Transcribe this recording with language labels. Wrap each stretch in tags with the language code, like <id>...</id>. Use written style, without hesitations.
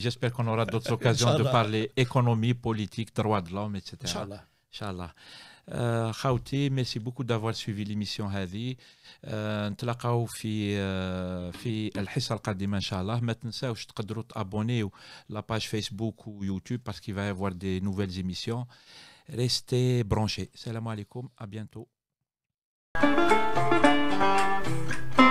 <fr>J'espère qu'on aura d'autres occasions de parler économie, politique, droits de l'homme, etc. Inch'Allah.</fr> <ar>خاوتي</ar> <fr>ميرسي بوكو دافوار سويفي ليميسيون</fr> <ar>هذه نتلاقاو في الحصه القادمه ان شاء الله. ما تنساوش تقدروا تابونيو لاباج فيسبوك ويوتيوب باسكو</ar> <fr>il va y avoir des nouvelles émissions. Restez branchés. Salam alaikum, à bientôt.</fr>